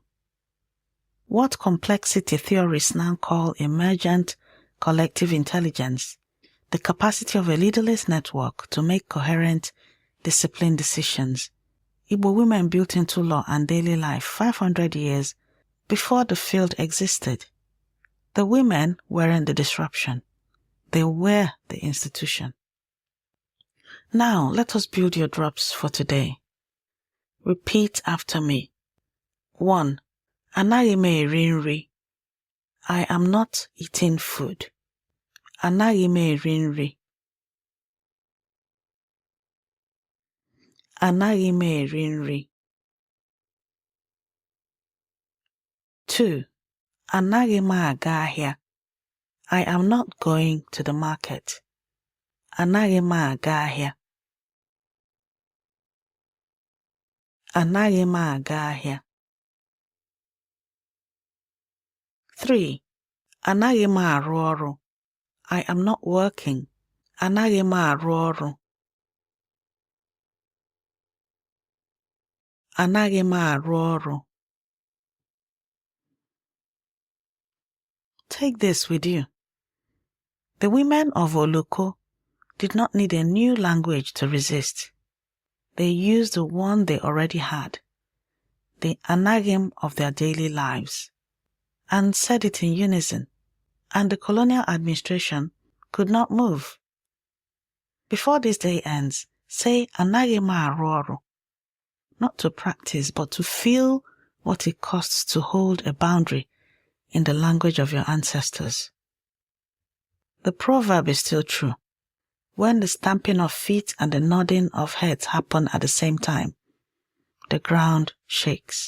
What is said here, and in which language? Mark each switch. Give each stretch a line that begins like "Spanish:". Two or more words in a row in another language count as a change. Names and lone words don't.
English: What complexity theorists now call emergent collective intelligence, the capacity of a leaderless network to make coherent, disciplined decisions, Igbo women built into law and daily life 500 years before the field existed. The women weren't the disruption. They were the institution. Now, let us build your drops for today. Repeat after me. 1.
Igbo: Anaghị m eri nri.
English: I am not eating food.
Igbo: Anaghị m eri nri. Anaghị m eri nri. 2. Anaghị m aga ahịa.
English: I am not going to the market.
Igbo: Anaghị m aga ahịa. Anaghị m aga ahịa. 3. Anaghị m arụ ọrụ.
English: I am not working.
Igbo: Anaghị m arụ ọrụ. Anaghị m arụ ọrụ.
English: Take this with you. The women of Oloko did not need a new language to resist. They used the one they already had, the anagim of their daily lives, and said it in unison, and the colonial administration could not move. Before this day ends, say
Igbo: anagim arụ ọrụ,
English: not to practice but to feel what it costs to hold a boundary in the language of your ancestors. The proverb is still true. When the stamping of feet and the nodding of heads happen at the same time, the ground shakes.